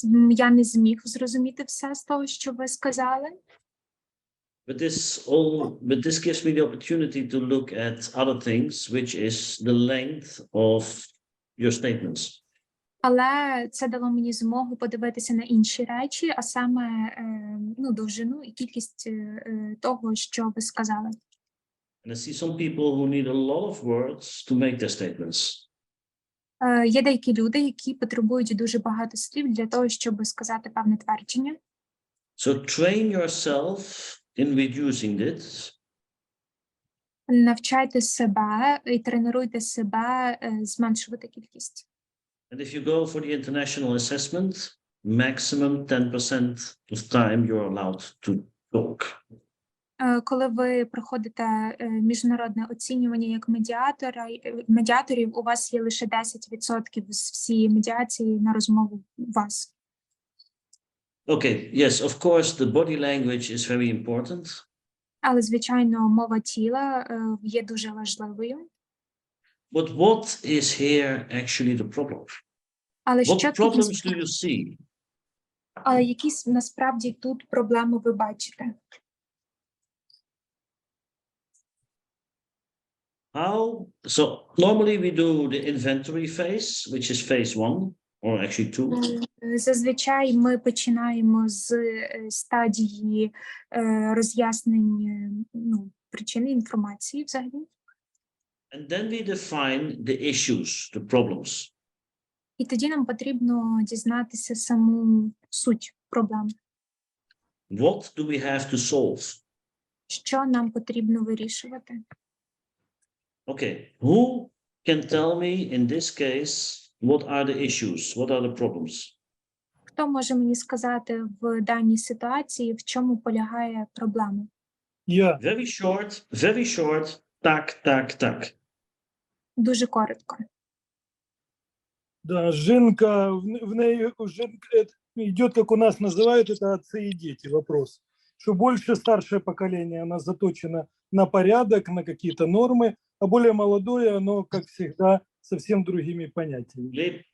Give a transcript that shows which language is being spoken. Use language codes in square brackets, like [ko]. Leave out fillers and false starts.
[uk] Я не зміг зрозуміти все з того, що ви сказали. [en] But this gives me the opportunity to look at other things, which is the length of your statements. [uk] Але це дало мені змогу подивитися на інші речі, а саме довжину і кількість того, що ви сказали. [en] And I see some people who need a lot of words to make their statements. [uk] Є деякі люди, які потребують дуже багато слів для того, щоб сказати певне твердження. [en] So train yourself in reducing this. [uk] Навчайте себе і тренуйте себе зменшувати кількість. [en] And if you go for the international assessment, maximum 10% of time you're allowed to talk. [uk] Коли ви проходите міжнародне оцінювання як медіаторів, у вас є лише 10% з всієї медіації на розмову вас. [en] Okay, yes, of course, the body language is very important. [uk] Але, звичайно, мова тіла є дуже важливою. [en] But what is here actually the problem? [uk] Але [en] What problems do you see? [uk] Які насправді тут проблеми ви бачите? [en] How? So normally we do the inventory phase, which is phase 1, or actually 2. [uk] Зазвичай ми починаємо з стадії роз'яснення причини інформації взагалі. [en] And then we define the issues, the problems. [uk] І тоді нам потрібно дізнатися саму суть проблем. [en] What do we have to solve? [uk] Що нам потрібно вирішувати? [en] Okay, who can tell me in this case what are the issues, what are the problems? [uk] Хто може мені сказати в даній ситуації, в чому полягає проблема? [en] Very short, так. [uk] Дуже коротко. [ru] Да, [uk] жінка, в неї [ru] идет, как у нас называют, это отцы и дети, вопрос. Что больше старшее поколение, оно заточено на порядок, на какие-то нормы, а более молодое, оно, как всегда, совсем другими понятиями.